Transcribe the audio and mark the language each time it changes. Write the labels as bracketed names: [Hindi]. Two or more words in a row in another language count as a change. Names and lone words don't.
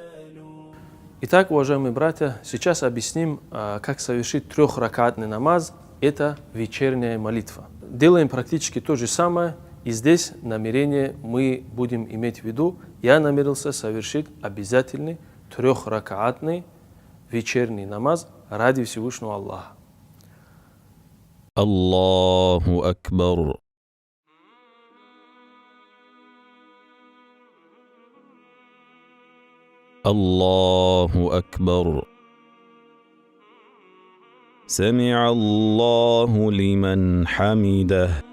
[Russian] Итак, уважаемые братья, сейчас объясним, как совершить трехракатный намаз это вечерняя молитва. Делаем практически то же самое, и здесь намерение мы будем иметь в виду. Я намерился совершить обязательный 3-ракаатный вечерний намаз ради Всевышнего Аллаха. [Arabic] الله أكبر. الله أكبر. سمع الله لمن حمده.